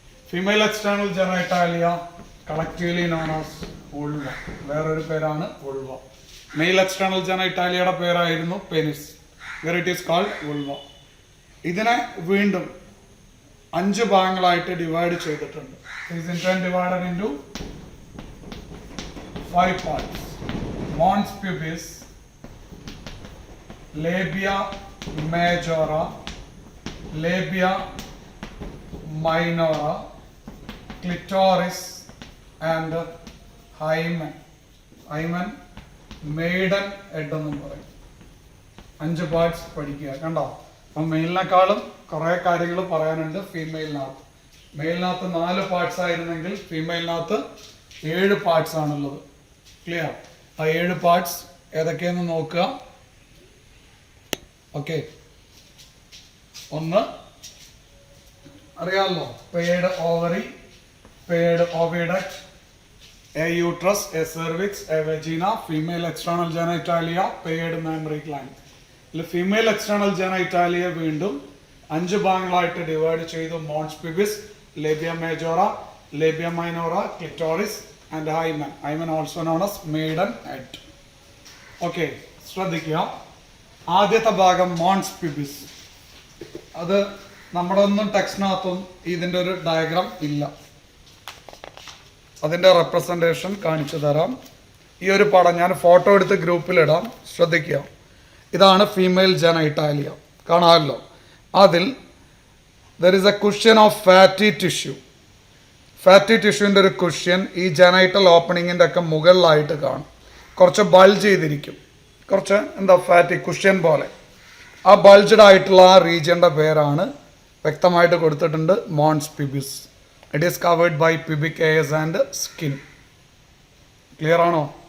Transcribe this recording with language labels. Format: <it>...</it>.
<en>female external genitalia collectively known as vulva,</en> <ml>വേറൊരു പേരാണ്</ml> <en>Vulva. Male external ജെനൈറ്റാലിയയുടെ പേരായിരുന്നു penis, where it is called vulva.</en> <ml>ഇതിനെ വീണ്ടും 5 ഭാഗങ്ങളായിട്ട് divide ചെയ്തിട്ടുണ്ട്.</ml> <en>Is in turn divided into 5 parts. Mons pubis, labia majora, labia minora, clitoris and hymen.</en> <ml>Hymen maiden head എന്നും പറയും. 5 parts പഠിക്കുക. കണ്ടോ? അപ്പം മെയിലിനേക്കാളും കുറേ കാര്യങ്ങൾ പറയാനുണ്ട് ഫീമെയിലിനകത്ത്. മെയിലിനകത്ത് 4 പാർട്സ് ആയിരുന്നെങ്കിൽ ഫീമെയിലിനകത്ത് 7 പാർട്സ് ആണുള്ളത്. ക്ലിയർ? ആ 7 പാർട്സ് ഏതൊക്കെയെന്ന് നോക്കുക. ഓക്കെ, ഒന്ന് അറിയാമല്ലോ, paired ovary, paired ഓവിഡക്ട്, A uterus, A cervix, A വെജീന, female external genitalia, paired mammary gland. Female external genitalia വീണ്ടും 5 ഭാഗങ്ങളായിട്ട് ഡിവൈഡ് ചെയ്തു.</ml> <en>Mons pubis, labia majora, labia minora, clitoris and hymen. Hymen also known as maiden head.</en> <ml>Okay, ശ്രദ്ധിക്കുക. ആദ്യത്തെ ഭാഗം മോൺസ് പിബിസ്. അത് നമ്മുടെ ഒന്നും ടെക്സ്റ്റിനകത്തും ഇതിൻ്റെ ഒരു ഡയഗ്രാം ഇല്ല. അതിൻ്റെ റെപ്രസെൻറ്റേഷൻ കാണിച്ചു തരാം. ഈ ഒരു പടം ഞാൻ ഫോട്ടോ എടുത്ത് ഗ്രൂപ്പിലിടാം. ശ്രദ്ധിക്കുക. ഇതാണ് ഫീമെയിൽ ജെനൈറ്റാലിയ, കാണാമല്ലോ.</ml> <en>അതിൽ there is a cushion of fatty tissue.</en> <ml>Fatty ടിഷ്യൂവിൻ്റെ ഒരു കുഷ്യൻ ഈ ജെനൈറ്റൽ ഓപ്പണിങ്ങിൻ്റെ ഒക്കെ മുകളിലായിട്ട് കാണും. കുറച്ച് ബൾജ് ചെയ്തിരിക്കും, കുറച്ച് എന്താ ഫാറ്റി കുഷ്യൻ പോലെ. ആ ബൾജ്ഡ് ആയിട്ടുള്ള ആ റീജിയൻ്റെ പേരാണ് വ്യക്തമായിട്ട് കൊടുത്തിട്ടുണ്ട് Mons പിബിസ്.</ml> <en>It is covered by pubic hairs and skin. Clear ആണോ?</en>